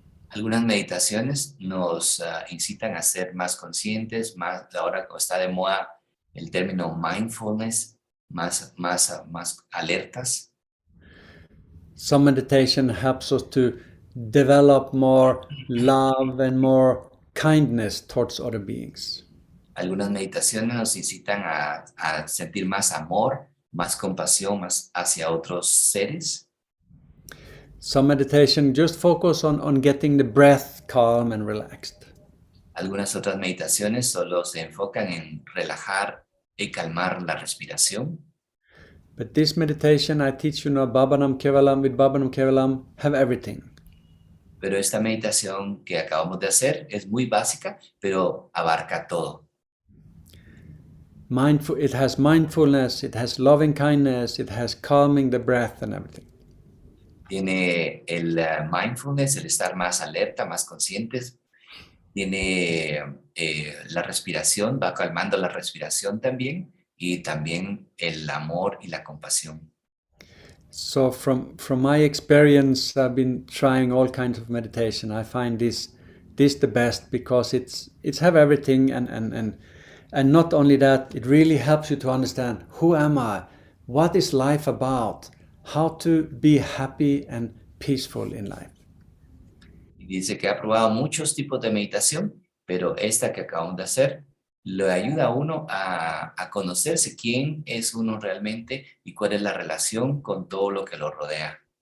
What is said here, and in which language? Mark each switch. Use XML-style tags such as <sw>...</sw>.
<es>Algunas meditaciones nos incitan a ser más conscientes, ahora está de moda el término mindfulness, más alertas.</es> <en>Some meditation helps us to develop more love and more kindness towards other beings.</en> <es>Algunas meditaciones nos incitan a sentir más amor, más compasión más hacia otros seres.</es> <en>Some meditation just focus on getting the breath calm and relaxed.</en> <es>Algunas otras meditaciones solo se enfocan en relajar y calmar la respiración.</es> <en>But this meditation I teach you now, Bhavanam Kevalam, with Bhavanam Kevalam, have everything.</en> <es>Pero esta meditación que acabamos de hacer es muy básica, pero abarca todo.</es> <en>It has mindfulness, it has loving kindness, it has calming the breath and everything.</en> <es>Tiene el mindfulness, el estar más alerta, más conscientes. Tiene la respiración, va calmando la respiración también. Y también el amor y la compasión.</es> <en>So from my experience, I've been trying all kinds of meditation. I find this the best because it's have everything and not only that, it really helps you to understand who am I, what is life about, how to be happy and peaceful in life.</en> <es>Y dice que ha probado muchos tipos de meditación, pero esta que acabamos de hacer le ayuda a uno a conocerse quién es uno realmente y cuál es la relación con todo lo que lo rodea.</es>